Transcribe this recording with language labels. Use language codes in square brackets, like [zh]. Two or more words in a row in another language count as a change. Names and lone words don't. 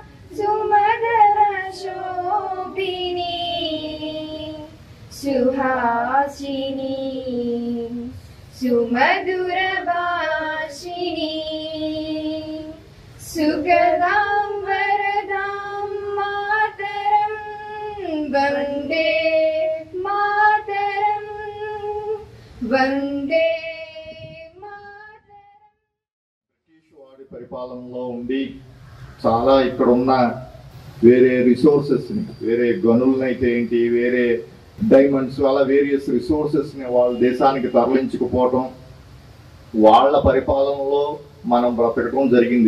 [sa] सुमधुरशोभिनी सुहासिनी सुमधुरभाषिणी सुगदां वरदां मातरं वन्दे मातरं वन्दे [te] వాడి పరిపాలనలో ఉండి చాలా ఇక్కడున్న వేరే రిసోర్సెస్ని, వేరే గనులనైతే ఏంటి, వేరే డైమండ్స్, అలా [en] various resources [te] వాళ్ళ దేశానికి తరలించుకుపోవటం, వాళ్ళ పరిపాలనలో మనం బ్రతకటం జరిగింది.